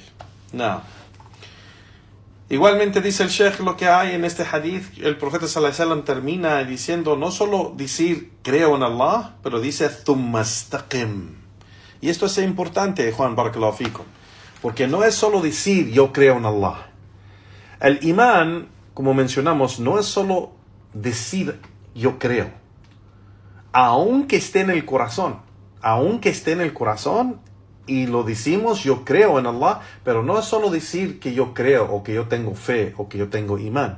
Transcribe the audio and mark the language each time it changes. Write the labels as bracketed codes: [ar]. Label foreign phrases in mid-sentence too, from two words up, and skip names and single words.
[es] No. Igualmente dice el Sheikh lo que hay en este hadith, el profeta [ar] sallallahu alaihi wasallam [es] termina diciendo, no solo decir creo en Allah, pero dice [ar] thumma istaqim. [es] Y esto es importante, Juan, [ar] بارك الله فيكم, [es] porque no es solo decir yo creo en Allah. El imán, como mencionamos, no es solo decir yo creo, aunque esté en el corazón. Y lo decimos, yo creo en Allah, pero no es solo decir que yo creo, o que yo tengo fe, o que yo tengo imán.